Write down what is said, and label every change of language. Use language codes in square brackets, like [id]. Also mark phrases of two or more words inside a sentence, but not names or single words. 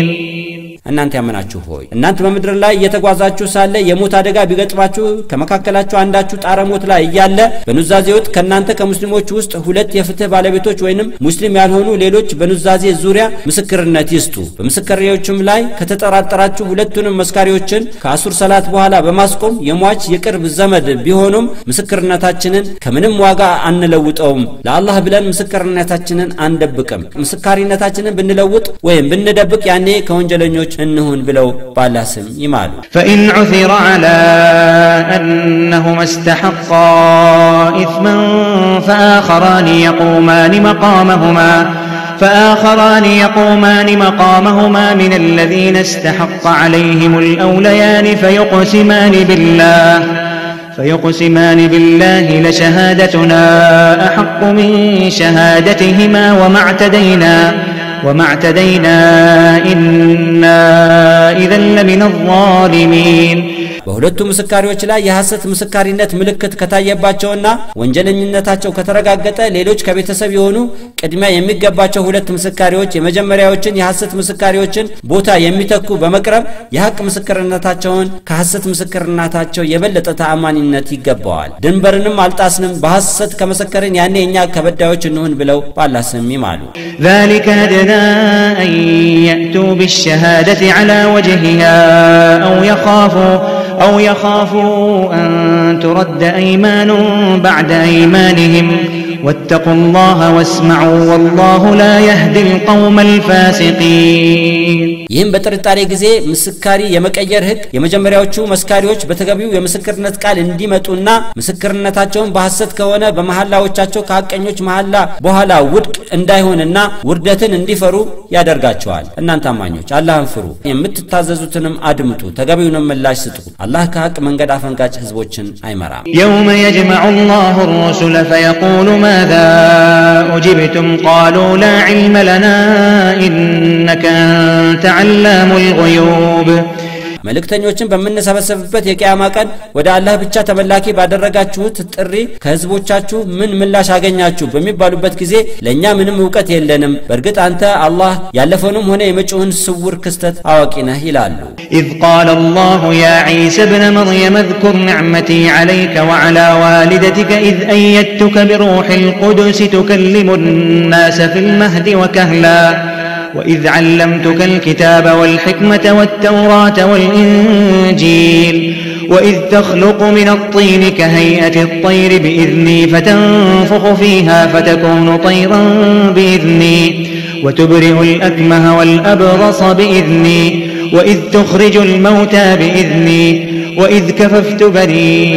[am] እናንተ ያመናችሁ ሆይ እናንተ በመድር ላይ እየተጓዛችሁ ሳለ የሞት አደጋ ቢገጥማችሁ ከመካከላችሁ አንዳችሁ ጣረሞት ላይ እያለ በኑዛዜውት ከናንተ ከሙስሊሞች ውስጥ ሁለት የፍትህ ባለቤቶች ወይንም ሙስሊም ያልሆኑ ሌሎች በኑዛዜ ዙሪያ ምስክርነት ይስጡ በምስክርዮችም ላይ ከተጠራጠራችሁ ሁለቱንም መስካሪዎችን ከአሱር ሰላት በኋላ በማስቆም የሟች የቅርብ ዘመድ ቢሆኑም ምስክርነታችንን ከምንም ዋጋ አንለውጠውም ለአላህ ብለን ምስክርነታችንን አንደብቅም ምስክርነታችንን ብንለውጥ ወይም ብንደብቅ ያኔ ከወንጀለኞች እንሆን ብለው ባላስም ይማሉ [ar] فإن عثر على أنهما استحقا إثما فآخران يقومان مقامهما من الذين استحق عليهم الأوليان فيقسمان بالله لشهادتنا أحق من شهادتهما وما اعتدينا إنا إذا لمن الظالمين [am] በሁለቱ ምስካሪዎች ላይ የሐሰት ምስካሪነት ምልክት ከታየባቸውና ወንጀለኝነታቸው ከተረጋገጠ ሌሎች ከቤተሰብ የሆኑ ቅድሚያ የሚገባቸው ሁለት ምስካሪዎች የመጀመሪያዎችን የሐሰት ምስካሪዎችን ቦታ የሚተኩ በመቅረብ የሐቅ ምስክርነታቸውን ከሐሰት ምስክርነታቸው የበለጠ ተአማኒነት ይገባዋል ድንበርንም አልጣስንም በሐሰት ከመሰከርን ያኔ እኛ ከበዳዮች እንሆን ብለው ባላስም ይማሉ [ar] ذلك أدنى أن يأتوا بالشهادة على وجهها أو يخافوا أن ترد أيمان بعد أيمانهم واتقوا الله واسمعوا والله لا يهدي القوم الفاسقين [am] ይህም በጥርጣሬ ጊዜ ምስካሪ የመቀየር ህግ የመጀመሪያዎቹ መስካሪዎች በተገቢው የምስክርነት ቃል እንዲመጡና ምስክርነታቸውን በሐሰት ከሆነ በመሐላዎቻቸው ከሐቀኞች መሐላ በኋላ ውድቅ እንዳይሆንና ውርደትን እንዲፈሩ ያደርጋቸዋል እናንተ አማኞች አላህን ፍሩ የምትታዘዙትንም አድምጡ ተገቢውንም ምላሽ ስጡ አላህ ከሐቅ መንገድ አፈንጋጭ ህዝቦችን አይመራም [ar] يوم يجمع الله الرسل فيقول ماذا أجبتم قالوا لا علم لنا إنك أنت علام الغيوب [am] መልእክተኞችን በመነሰበሰብበት የቂያማ ቀን ወደ አላህ ብቻ ተመላኪ ባደረጋችሁት ጥሪ ከህዝቦቻችሁ ምን ምላሽ አገኛችሁ በሚባሉበት ጊዜ ለኛ ምንም ዕውቀት የለንም በርግጥ አንተ አላህ ያለፈውንም ሆነ የመጪውን ስውር ክስተት አዋቂ ነህ ይላሉ [ar] إذ قال الله يا عيسى ابن مريم اذكر نعمتي عليك وعلى والدتك إذ أيدتك بروح القدس تكلم الناس في المهد وكهلا وإذ علمتك الكتاب والحكمة والتوراة والإنجيل وإذ تخلق من الطين كهيئة الطير بإذني فتنفخ فيها فتكون طيرا بإذني وتبرئ الأكمه والأبرص بإذني وإذ تخرج الموتى بإذني وإذ كففت بني